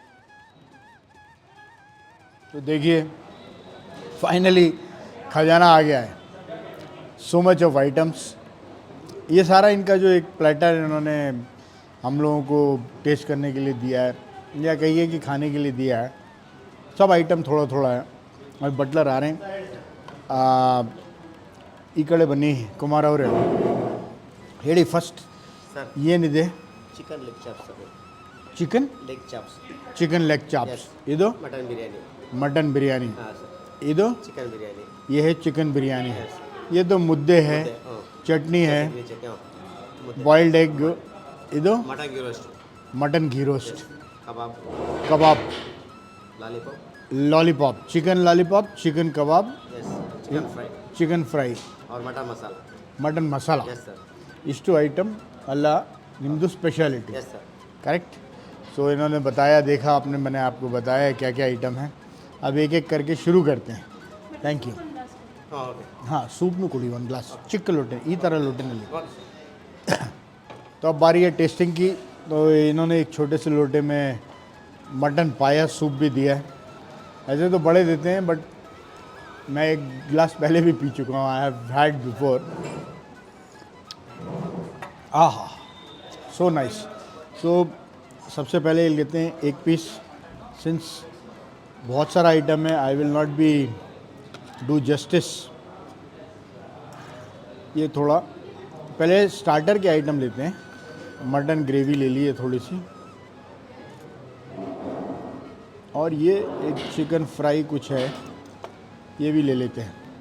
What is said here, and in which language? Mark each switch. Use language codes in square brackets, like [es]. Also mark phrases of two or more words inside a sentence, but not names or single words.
[hi] तो देखिए फाइनली खजाना आ गया है. [en] So much of items. [hi] ये सारा इनका जो एक प्लेटर इन्होंने हम लोगों को टेस्ट करने के लिए दिया है, या कहिए कि खाने के लिए दिया है. सब आइटम थोड़ा थोड़ा है. और बटलर आ रहे हैं. [kn] ಈ ಕಡೆ ಬನ್ನಿ ಕುಮಾರ್ ಅವರೇ, ಹೇಳಿ ಫಸ್ಟ್ ಸರ್ ಏನಿದೆ. [en] chicken leg chops [kn] ಅದು. ಚಿಕನ್ [en] leg chops. chicken leg chops. [kn] ಇದು ಮಟನ್ ಬಿರಿಯಾನಿ. [hi] मटन बिरयानी. [kn] ಹಾಂ ಸರ್. ಇದು ಚಿಕನ್ ಬಿರಿಯಾನಿ. [hi] ये है चिकन बिरयानी. ये तो मुद्दे है, [kn] ಹಾಂ. [hi] चटनी है, [kn] ಚಿಕನ್ [en] boiled egg. [kn] ಇದು ಮಟನ್ ಗೀ ರೋಸ್ಟ್. [hi] मटन घी रोस्ट, [kn] ಕಬಾಬ್. [hi] कबाब, [kn] ಲಾಲಿಪಾಪ್. [hi] लॉलीपॉप, चिकन लॉलीपॉप, चिकन कबाब, [kn] ಎಸ್. ಚಿಕನ್ ಫ್ರೈ [hi] चिकन फ्राई, और मटन मसाला. मटन मसाला. [kn] ಎಸ್ ಸರ್. ಇಷ್ಟು ಐಟಮ್ ಅಲ್ಲ ನಿಮ್ಮದು ಸ್ಪೆಷಾಲಿಟಿ. ಎಸ್ ಸರ್. [hi] करेक्ट. सो इन्होंने बताया, देखा आपने, मैंने आपको बताया क्या क्या आइटम है. अब एक एक करके शुरू करते हैं. [en] thank you. [kn] ಹಾಂ ಓಕೆ. ಹಾಂ, ಸೂಪ್ನು ಕೊಡಿ ಒಂದು ಗ್ಲಾಸ್, ಚಿಕ್ಕ ಲೋಟೆ, ಈ ಥರ ಲೋಟೆನಲ್ಲಿ. ಓಕೆ. [hi] तो अब बारी है टेस्टिंग की. तो इन्होंने एक छोटे से लोटे में मटन पाया सूप भी दिया है. ऐसे तो बड़े देते हैं, बट मैं एक गिलास पहले भी पी चुका हूँ. [en] I have had before. Aha, so nice. [hi] सो सबसे पहले लेते हैं एक पीस. सिंस बहुत सारा आइटम है, [en] I will not be do justice. [hi] ये थोड़ा पहले स्टार्टर के आइटम लेते हैं। [en] mutton gravy [hi] ले ली है थोड़ी सी, और ये एक [en] chicken fry [hi] कुछ है, ये भी ले लेते हैं।